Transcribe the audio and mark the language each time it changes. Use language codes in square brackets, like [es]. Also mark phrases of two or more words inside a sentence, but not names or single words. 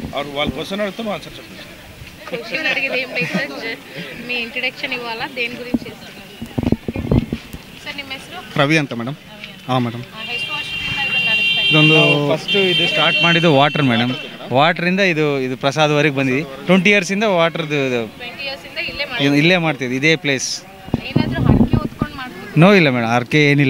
[te] వాళ్ళు క్వశ్చన్ అడుగుతాను ఆన్సర్ చెప్పండి. క్వశ్చన్ అడిగేది ఏం లేదు సార్, మీ ఇంట్రడక్షన్ ఇవ్వాలా, దేని గురించి చేస్తున్నారు సార్? [kn] ನಿಮ್ಮ ಹೆಸರು ರವಿ ಅಂತ ಮೇಡಮ್. ಹಾಂ ಮೇಡಮ್. ಎಷ್ಟು ವರ್ಷದಿಂದ ಇದು ನಡೆಸ್ತಾ ಇದ್ದೀರಾ? ಇದೊಂದು ಫಸ್ಟು ಇದು ಸ್ಟಾರ್ಟ್ ಮಾಡಿದ್ದು ವಾಟರ್ ಮೇಡಮ್. ವಾಟ್ರಿಂದ ಇದು ಪ್ರಸಾದವರೆಗೆ ಬಂದಿದೆ. 20 ಇಯರ್ಸಿಂದ ವಾಟರ್ದು 20 years ಇಂದ ಇಲ್ಲೇ ಇಲ್ಲೇ ಮಾಡ್ತಿದ್ವಿ, ಇದೇ ಪ್ಲೇಸ್. ಏನಾದರೂ ಹರಕೆ ಹೊತ್ಕೊಂಡು ಮಾಡ್ತೀವಿ? ನೋ ಇಲ್ಲ ಮೇಡಮ್, ಅರ್ಕೆ ಏನಿಲ್ಲ.